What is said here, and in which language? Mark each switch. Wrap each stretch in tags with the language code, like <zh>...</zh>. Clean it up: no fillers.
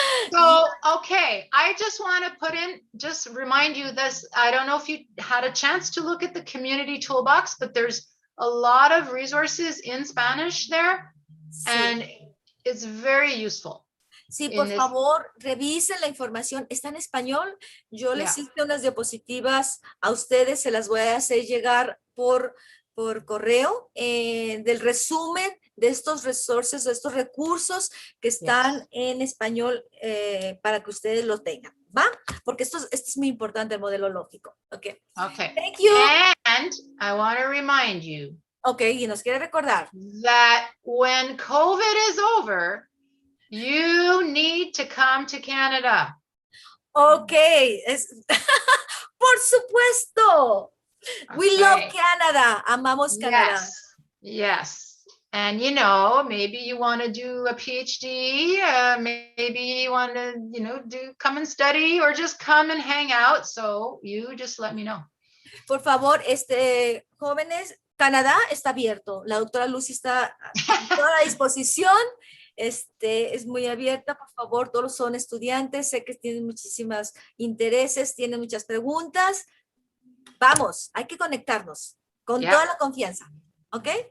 <en>So, okay, I just want to just remind you this. I don't know if you had a chance to look at the community toolbox, but there's a lot of resources in Spanish there, and it's very useful.</en> <es>Sí, por favor, revisen la información. Está en español. Yo les hice unas diapositivas a ustedes, se las voy a hacer llegar por correo del resumen de estos resources, de estos recursos que están en español para que ustedes los tengan, ¿va? Porque esto es muy importante, el modelo lógico.</es> <en>Okay. Okay. Thank you. And I want to remind you.</en> <es>Okay, y nos quiere recordar.</es> <en>That when COVID is over, you need to come to Canada.</en> <es>Okay. Por supuesto.</es> <en>Okay. We love Canada.</en> <es>Amamos Canada.</es> <en>Yes. And you know, maybe you want to do a PhD, maybe you want to, come and study or just come and hang out. So you just let me know.</en> <es>Por favor, jóvenes, Canadá está abierto. La doctora Lucy está a toda disposición. Es muy abierta, por favor, todos son estudiantes, sé que tienen muchísimos intereses, tienen muchas preguntas. Vamos, hay que conectarnos con toda la confianza, ¿ok?</es>